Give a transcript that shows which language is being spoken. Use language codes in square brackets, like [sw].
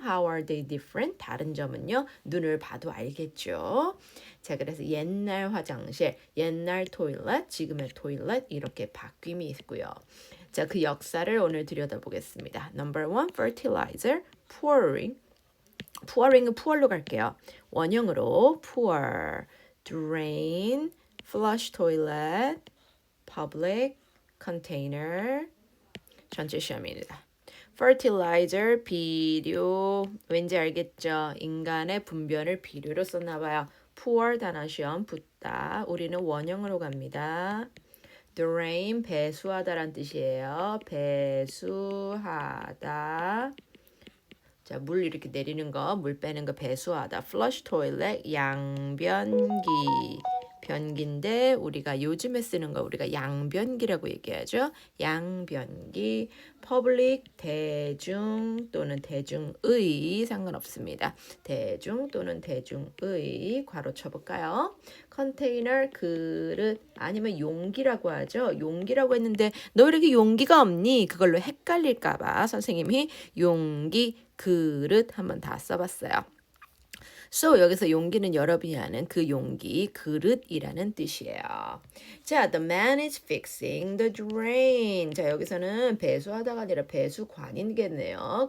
[en] How are they different? [ko] 다른 점은요. 눈을 봐도 알겠죠. 자, 그래서 옛날 화장실, 옛날 토일렛, 지금의 토일렛 이렇게 바뀜이 있고요. 자, 그 역사를 오늘 들여다보겠습니다. [en] Number one, fertilizer, pouring. [ko] pouring은 poor로 갈게요. 원형으로 pour, drain, flush toilet, public, container, 전체 시험입니다. fertilizer, 비료, 왠지 알겠죠? 인간의 분변을 비료로 썼나봐요. pour 단어 시험 붓다. 우리는 원형으로 갑니다. drain, 배수하다란 뜻이에요. 배수하다. 자, 물 이렇게 내리는 거, 물 빼는 거 배수하다. flush toilet, 양변기. 변기인데 우리가 요즘에 쓰는 거 우리가 양변기라고 얘기하죠. 양변기, public, 대중 또는 대중의 상관없습니다. 대중 또는 대중의 괄호 쳐볼까요? 컨테이너, 그릇 아니면 용기라고 하죠. 용기라고 했는데 너 이렇게 용기가 없니? 그걸로 헷갈릴까봐 선생님이 용기, 그릇 한번 다 써봤어요. So 여기서 용기는 여러분이 아는 그 용기, 그릇이라는 뜻이에요. [en] 자, the man is fixing the drain. [ko] 자, 여기서는 배수하다가 아니라 배수관이겠네요.